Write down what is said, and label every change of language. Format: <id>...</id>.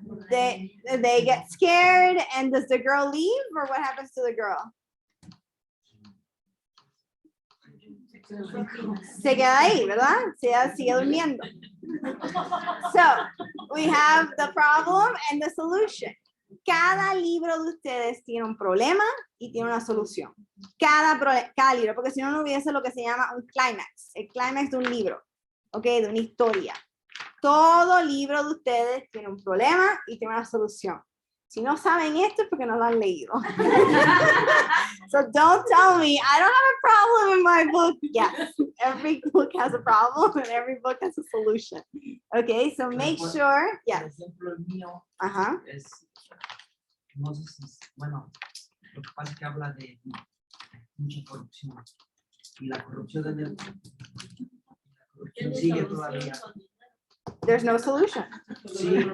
<en>They get scared, and does the girl leave, or what happens to the girl?</en> <es>Se queda ahí, ¿verdad? Sigue durmiendo.</es> <en>So, we have the problem and the solution.</en> <es>Cada libro de ustedes tiene un problema y tiene una solución. Cada libro, porque si no, no hubiese lo que se llama un clímax. El clímax de un libro, ¿ok? De una historia. Todo libro de ustedes tiene un problema y tiene una solución. Si no saben esto es porque no lo han leído.</es> <en>So don't tell me, I don't have a problem in my book. Yes, every book has a problem and every book has a solution. Okay, so make sure,</en> <es>Por</es> <en>yes.</en> <es>ejemplo, el mío Ajá. es, no sé si, bueno, lo que pasa es que habla de mucha corrupción. Y la corrupción sigue todavía.</es> <en>There's no solution.</en> <es>Sí.</es>